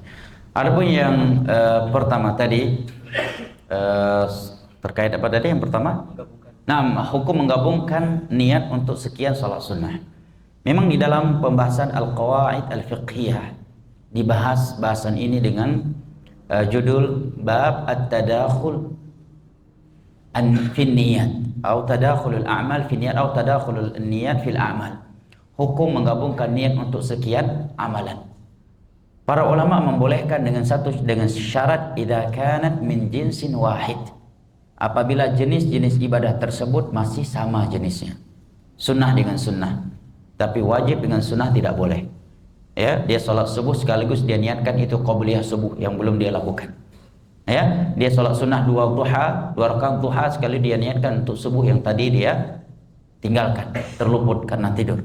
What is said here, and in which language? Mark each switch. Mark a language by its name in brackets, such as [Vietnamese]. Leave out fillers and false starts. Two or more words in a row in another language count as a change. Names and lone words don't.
[Indonesian] Adapun yang pertama tadi terkait apa tadi yang pertama? Nah, hukum menggabungkan niat untuk sekian salat sunnah. Memang di dalam pembahasan [Arabic] القواعد الفقهية [Indonesian] dibahas bahasan ini dengan judul bab [Arabic] التداخل في النية [Indonesian] atau [Arabic] تداخل الأعمال في النية [Indonesian] atau [Arabic] تداخل النيات في الأعمال. [Indonesian] Hukum menggabungkan niat untuk sekian amalan. Para ulama membolehkan dengan syarat [Arabic] إذا كانت من جنس واحد. [Indonesian] Apabila jenis-jenis ibadah tersebut masih sama jenisnya. Sunnah dengan sunnah. Tapi wajib dengan sunnah tidak boleh. Ya, dia sholat subuh sekaligus dia niatkan itu qabliyah subuh yang belum dia lakukan. Ya, dia sholat sunnah 2 rakaat duha sekali dia niatkan untuk subuh yang tadi dia tinggalkan, terluput karena tidur.